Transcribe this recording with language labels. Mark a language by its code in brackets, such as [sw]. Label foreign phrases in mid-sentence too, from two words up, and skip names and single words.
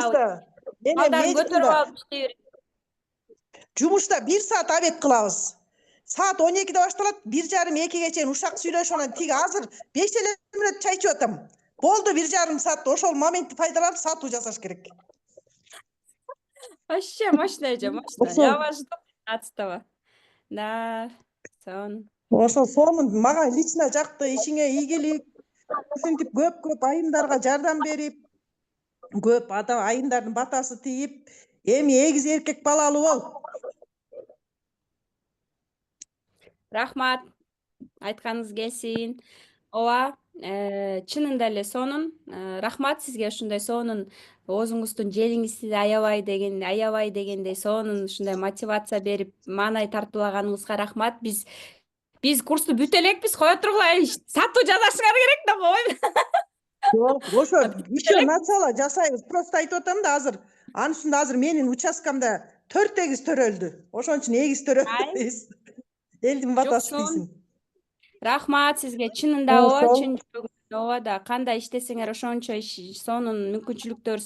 [ky] Жумушта балдарын көтөрүп алып иштей берет. Жумушта 1 саат обед кылабыз. Саат 12'de башталат, 1:30-2'ge чейин ушак сүйлөшүп анан тиги азыр 5 эле мүнөт чай ичип атам. Болду 1,5 саат, ошол моментти пайдаланып сатуу жасаш керек. [ru] Вообще мощно же, мощно. Я вас жду 15-го. Да, сон. [ky] Ошо сонун мага лично жакты, ишиңе ийгилик. Ушинтип көп айымдарга жардам берип, көп айымдардын батасы тийип, эми эгиз эркек балалуу бол. Рахмат. Айтканыңыз келсин. Ооба, чынында эле сонун. Рахмат сизге ушундай сонун оозуңуздун желиңизди аябай дегендей сонун ушундай мотивация берип, маанай тартуулаганыңызга рахмат. Биз курсту бүтө элекпиз, кое тургула, сатуу жасашыңар керек да, койбойбу. Ошо еще начало жасайбыз. Просто айтып атам да азыр. Анын үстүндө азыр менин участкамда 4 эгиз төрөлдү. Ошон үчүн эгиз төрөбүз. Элдин батасы Жоксун. тийсин. Рахмат сизге, чынында ооба, Ошол. чын жүрөгүмдөн ооба да, кандай иштесеңер ошончо сонун мүмкүнчүлүктөр.